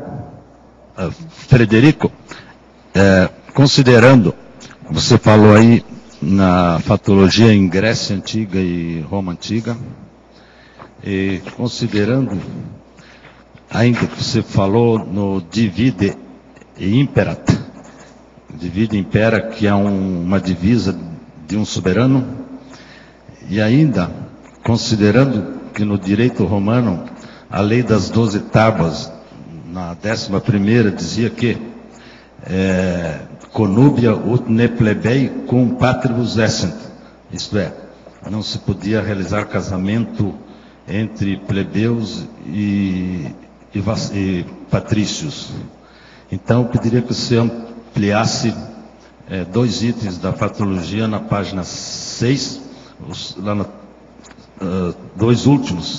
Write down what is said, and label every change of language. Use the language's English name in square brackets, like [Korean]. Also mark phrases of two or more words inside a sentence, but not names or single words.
[Portuguese] Frederico, considerando, você falou aí na fatologia em Grécia Antiga e Roma Antiga, e considerando ainda que você falou no [Latin] divide e imperat, divide e impera, [Portuguese] que é uma divisa de um soberano, e ainda considerando que no direito romano a lei das 12 tábuas, na 11ª, dizia que [Latin] conubia ut ne plebei cum patribus essent, [Portuguese] isto é, não se podia realizar casamento entre plebeus e patrícios. Então, eu pediria que você ampliasse 2 itens da patologia na página 6, lá 2 últimos.